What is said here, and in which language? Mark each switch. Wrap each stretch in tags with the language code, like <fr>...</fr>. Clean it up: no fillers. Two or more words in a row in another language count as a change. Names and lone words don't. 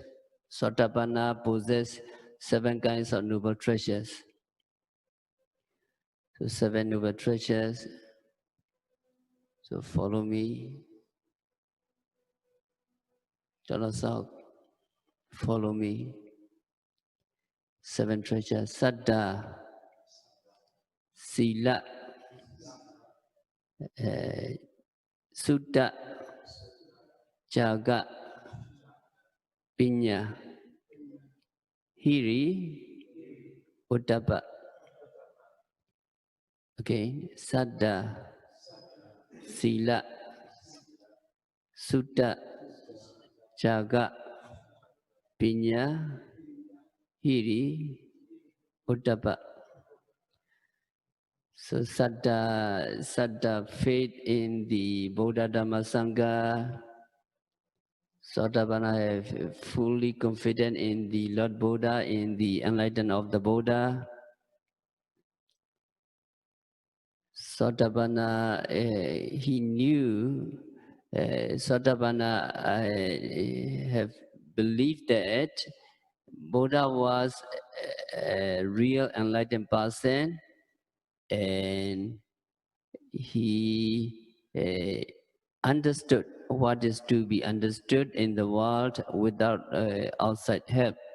<en>Sotapanna possess 7 kinds of noble treasures. So 7 noble treasures. So follow me. Chala South, follow me. 7 treasures.</en> <pi>Saddha, Sila, Sutta, Jaga, Pinya, Hiri, Uttapa. Okay, Saddha, Sila, Sutta, Jaga, Pinya, Hiri, Uttapa.</pi> <en>So Saddha, faith in the Buddha Dhamma Sangha. Sotapanna have fully confident in the Lord Buddha, in the enlightenment of the Buddha. Sotapanna, he knew, Sotapanna have believed that Buddha was a real enlightened person, and he understood what is to be understood in the world without outside help.</en>